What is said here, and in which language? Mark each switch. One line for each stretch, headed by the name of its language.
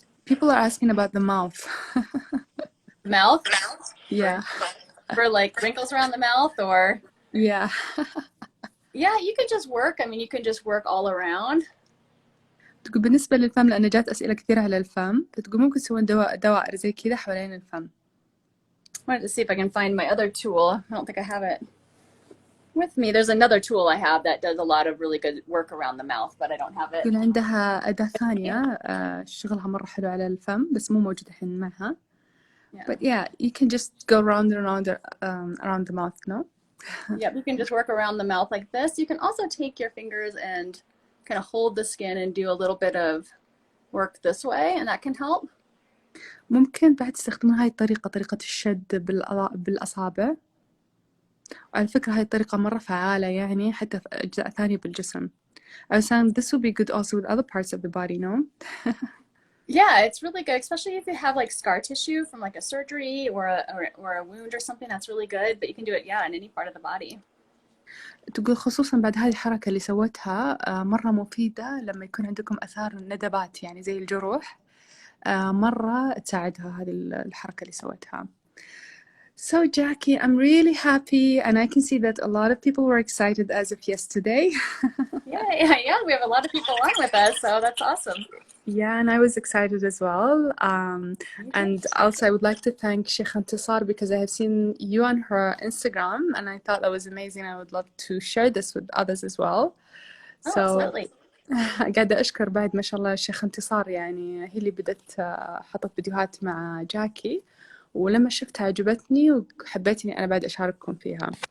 English: People are asking about the mouth. Mouth? Yeah. For like wrinkles around the mouth or? Yeah. Yeah, you can just work. I mean, you can just work all around.
Arabic: تقول بالنسبة للفم لأن جات أسئلة كثيرة على الفم فتقول ممكن تسوون دوائر زي كذا حوالين الفم.
English: I wanted to see if I can find my other tool. I don't think I have it with me. There's another tool I have that does a lot of really good work around the mouth, but I don't have it.
Arabic: تقول عندها أداة ثانية شغلها مرة حلو على الفم بس مو موجودة الحين معها.
English: But yeah, you can just go round and around the mouth, no? Yep, you can just work around the mouth like this. You can also take your fingers and kind of hold the skin and do a little bit of work this way, and that can help.
Arabic: ممكن بعد تستخدمون هاي الطريقة طريقة الشد بالأصابع. وعلى فكرة هاي الطريقة مرة فعالة يعني حتى في أجزاء ثانية بالجسم.
English: I was saying this would be good also with other parts of the body, no? Yeah, it's really good, especially if you have like scar tissue from like a surgery or a wound or something. That's really good, but you can do it, yeah, in any part of the body.
Arabic: تقول خصوصا بعد هذه الحركة اللي سوتها مرة مفيدة لما يكون عندكم آثار ندبات يعني زي الجروح مرة تساعدها هذه الحركة اللي سوتها.
English: So Jackie, I'm really happy and I can see that a lot of people were excited as of yesterday. Yeah, we have a lot of people on with us, so that's awesome. Yeah, and I was excited as well. And also I would like to thank Sheikh Intisar because I have seen you on her Instagram and I thought that was amazing. I would love to share this with others as well. So absolutely.
Arabic: قاعدة أشكر بعد ما شاء الله الشيخ انتصار يعني هي اللي بدت حطت فيديوهات مع جاكي ولما شفتها عجبتني وحبيت إني أنا بعد أشارككم فيها.